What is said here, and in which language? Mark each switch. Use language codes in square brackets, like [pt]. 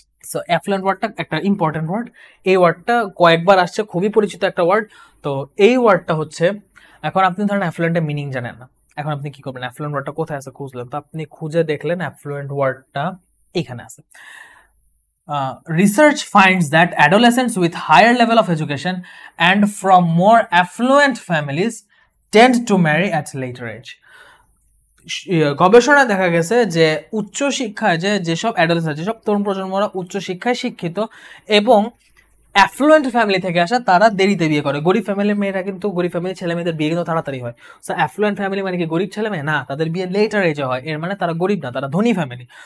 [bn] So effluent ওয়ার্ডটা একটা important word, এই ওয়ার্ডটা কয়েকবার আসছে, খুবই পরিচিত একটা ওয়ার্ড। তো এই ওয়ার্ডটা হচ্ছে, এখন আপনি ধরেন অ্যাফ্লুয়েন্টের মিনিং জানেন না, এখন আপনি কি করবেন, অ্যাফ্লুয়েন্ট ওয়ার্ডটা কোথায় আছে খুঁজলেন, তো আপনি খুঁজে দেখলেন অ্যাফ্লুয়েন্ট ওয়ার্ডটা এখানে আছে। [en] Research finds that adolescents with higher level of education and from more affluent families tend to marry at later age. [bn] গবেষণায় দেখা গেছে যে উচ্চ শিক্ষায় যেসব অ্যাডোলেসেন্ট, যেসব তরুণ প্রজন্মরা উচ্চ শিক্ষায় শিক্ষিত এবং অ্যাফ্লুয়েন্ট ফ্যামিলি থেকে আসা, তারা দেরিতে বিয়ে করে। গরিব ফ্যামিলির মেয়েরা কিন্তু, গরিব ফ্যামিলির ছেলে মেয়েদের বিয়ে কিন্তু তাড়াতাড়ি হয়। সো অ্যাফ্লুয়েন্ট ফ্যামিলি মানে কি গরিব ছেলে মেয়ে না, তাদের বিয়ে লেটার এজে হয়, এর মানে তারা গরিব না, তারা ধনী ফ্যামিলি।